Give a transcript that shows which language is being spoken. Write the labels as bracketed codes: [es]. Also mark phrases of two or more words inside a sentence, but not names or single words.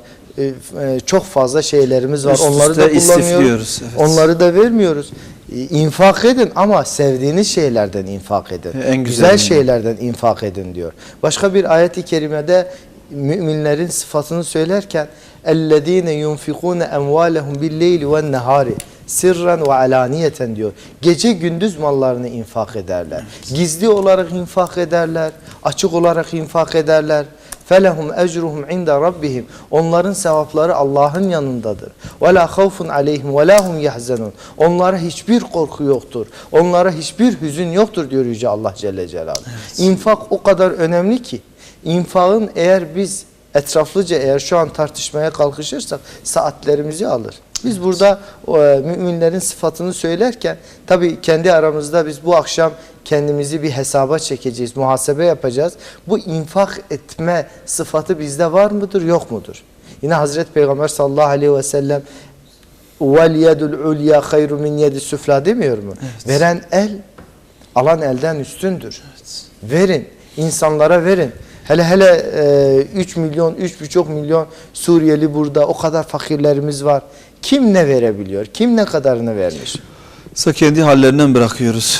[tr] Çok fazla şeylerimiz var. Onları da kullanıyoruz. Evet. Onları da vermiyoruz. İnfak edin ama sevdiğiniz şeylerden infak edin. Güzel şeylerden infak edin diyor. Başka bir ayet-i kerimede müminlerin sıfatını söylerken [ar] اَلَّذ۪ينَ يُنْفِقُونَ اَمْوَالَهُمْ بِالْلَيْلِ وَالنَّهَارِ سرا وعلانية [tr] diyor. Gece gündüz mallarını infak ederler. Gizli olarak infak ederler. Açık olarak infak ederler. [ar] فَلَهُمْ اَجْرُهُمْ عِنْدَ رَبِّهِمْ [tr] Onların sevapları Allah'ın yanındadır. [ar] وَلَا خَوْفٌ عَلَيْهِمْ وَلَا هُمْ يَحْزَنُونَ [tr] Onlara hiçbir korku yoktur. Onlara hiçbir hüzün yoktur diyor Yüce Allah [ar] جل جلاله. [tr] Evet. İnfak o kadar önemli ki, infakın eğer biz etraflıca şu an tartışmaya kalkışırsak saatlerimizi alır. Biz burada müminlerin sıfatını söylerken tabii kendi aramızda biz bu akşam kendimizi bir hesaba çekeceğiz, muhasebe yapacağız. Bu infak etme sıfatı bizde var mıdır, yok mudur? Yine Hazreti Peygamber [ar] صلى الله عليه وسلم وَالْيَدُ الْعُلْيَا خَيْرُ مِنْ يَدِ السُّفْلَى [tr] demiyor mu? Evet. Veren el, alan elden üstündür. Evet. Verin, insanlara verin. Hele 3 milyon, 3,5 milyon Suriyeli burada, o kadar fakirlerimiz var. Kim ne verebiliyor? Kim ne kadarını vermiş? Kendi hallerinden bırakıyoruz.